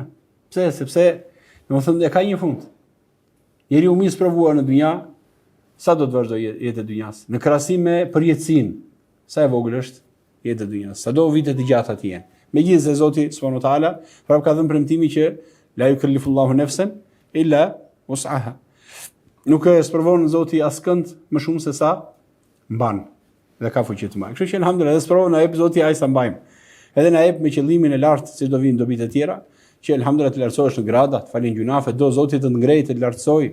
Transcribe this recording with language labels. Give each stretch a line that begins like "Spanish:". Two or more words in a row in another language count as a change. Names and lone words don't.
Albanian: Pse? Sepse domethënë e ka një fund. Njeriu më i sprovuar në dynja, sa do të vazhdojë jetë e dynjas? Në krahasim me përjetësinë, sa e vogël është jeta e dynjas? Sa do vite të gjata të jenë? Megjithëse Zoti
Arabic: سبحانه وتعالى
Albanian: prap ka dhënë premtimin që
Arabic: لا يكلف الله نفسا إلا وسعها.
Albanian: Nuk e sprovon Zoti askënd më shumë se sa mban dhe ka fuqi të mbajë. Kështu që alhamdulillah, edhe sprovon na jep Zoti ai sa mbajmë. Edhe na jep me qëllimin e lartë si do vinë dobit e tjera, që alhamdulillah të lartësohesh në grada, të falin gjunafe, do Zoti të ngrejë të lartësoj.